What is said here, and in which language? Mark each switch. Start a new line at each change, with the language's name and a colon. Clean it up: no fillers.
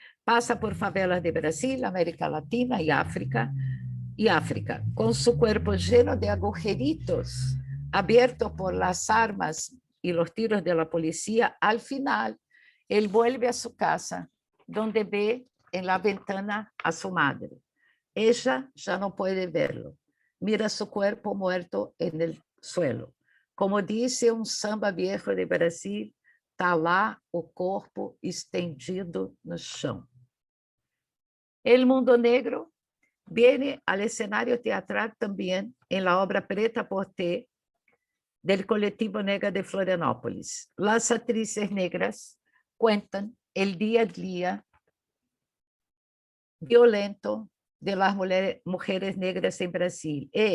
Spanish: Pasa por favelas de Brasil, América Latina y África, con su cuerpo lleno de agujeritos abiertos por las armas y los tiros de la policía. Al final, él vuelve a su casa, donde ve en la ventana a su madre. Ella ya no puede verlo. Mira su cuerpo muerto en el suelo. Como dice un samba viejo de Brasil,
Portuguese: está lá o corpo estendido no chão.
Spanish: El mundo negro viene al escenario teatral también en la obra Preta Porté del Coletivo Negra de Florianópolis. Las actrices negras cuentan el día a día violento de las mujeres negras en Brasil.